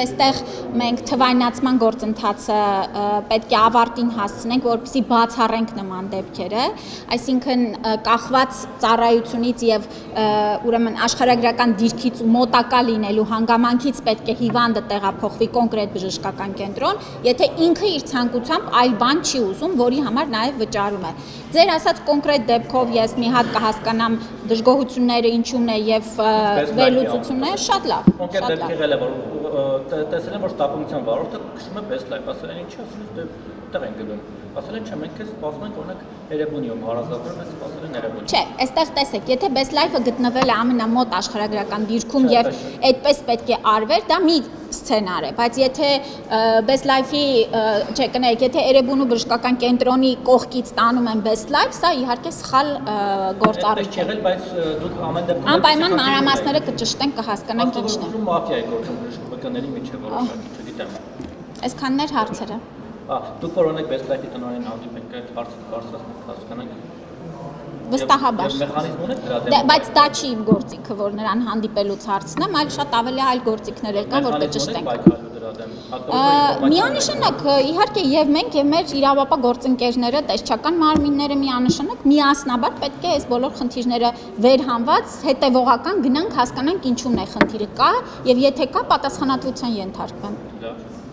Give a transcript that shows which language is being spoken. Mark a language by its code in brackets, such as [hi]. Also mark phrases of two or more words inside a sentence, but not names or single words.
[hy] այստեղ մենք թվայնացման գործընթացը պետք է ավարտին հասցնենք, որպեսզի բացառենք նման դեպքերը, այսինքն կախված ծառայությունից եւ ուրեմն աշխարհագրական դիրքից ու մոտակա լինելու հանգամանքից պետք է հիվանդը տեղափոխվի կոնկրետ բժշկական կենտրոն, եթե ինքը իր ցանկությամբ այլ բան չի ուզում, որի համար նաև վճարում է։ Ձեր ասած կոնկրետ դեպքով ես մի հատ կհասկանամ դժգոհությունները ինչումն է եւ վերլուծությունները, շատ լավ։ Կոնկրետ դեպք եղել է, որ տեսել եմ, որ շտապօգնության վարորդը քշում է best life, ասել են ինչի ասում ես դե տեղ են գնում։ Ասել են չէ, մենք քեզ սպասում ենք օրինակ Երևանիում հարազատներում են սպասել են Երևանի։ Չէ, այստեղ տեսեք, եթե best life-ը գտնվել է ամենամոտ աշխարհագրական դիրքում եւ այդպես պետք է արվեր, դա մի սցենար է, բայց եթե best life-ի, չէ, կներեք, եթե Երևանու բժշկական կենտրոնի կողքից տանում են best life, սա իհարկե սխալ գործառույթ է։ Եղել, բայց դուք ամեն դեպքում Անպայման մանրամասները կճշտենք, կհասկանանք ինչն է։ Մաֆիա է գործում բժշկների միջև որոշակի, չգիտեմ։ Այսքաններ հարցերը։ Դուք որ օրինակ best life-ի տնօրեն հանդիպենք, այդ հարցը բարձրացնենք, հասկանանք։ Վստահաբար։ Մեխանիզմ ունեք դրա դեմ։ Բայց դա չի իմ գործիքը, որ նրան հանդիպելուց հարցնեմ, այլ շատ ավելի այլ գործիքներ կան, որ կճշտենք։ Միանշանակ իհարկե եւ մենք եւ մեր իրավապահ գործընկերները, տեսչական մարմինները միանշանակ միասնաբար պետք է այս բոլոր խնդիրները վերհանված հետեւողական գնանք հասկանանք ինչու՞ն է խնդիրը կա եւ եթե կա պատասխանատվության ենթարկվեն։